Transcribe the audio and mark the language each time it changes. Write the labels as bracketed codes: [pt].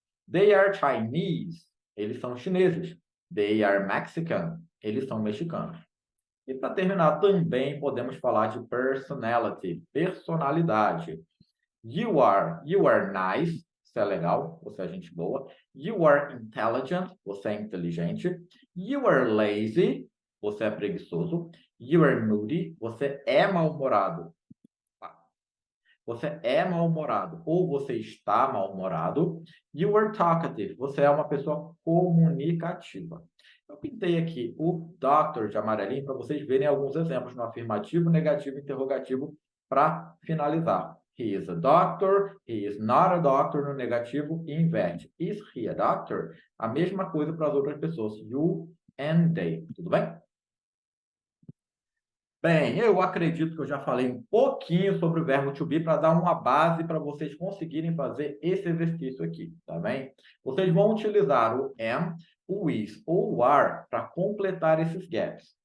[en] They are Chinese, [pt] eles são chineses. [en] They are Mexican, [pt] eles são mexicanos. E para terminar, também podemos falar de personality, personalidade. [en] You are nice, [pt] você é legal, você é gente boa. [en] You are intelligent, [pt] você é inteligente. [en] You are lazy, [pt] você é preguiçoso. [en] You are moody, [pt] você é mal-humorado. Você é mal-humorado ou você está mal-humorado. [en] You are talkative, [pt] você é uma pessoa comunicativa. Eu pintei aqui o doctor de amarelinho para vocês verem alguns exemplos no afirmativo, negativo, interrogativo para finalizar. [en] He is a doctor, he is not a doctor [pt] no negativo e inverte. [en] Is he a doctor? [pt] A mesma coisa para as outras pessoas. [en] You and they. [pt] Tudo bem? Bem, eu acredito que eu já falei um pouquinho sobre o verbo to be para dar uma base para vocês conseguirem fazer esse exercício aqui, tá bem? Vocês vão utilizar o am, o is ou o are para completar esses gaps.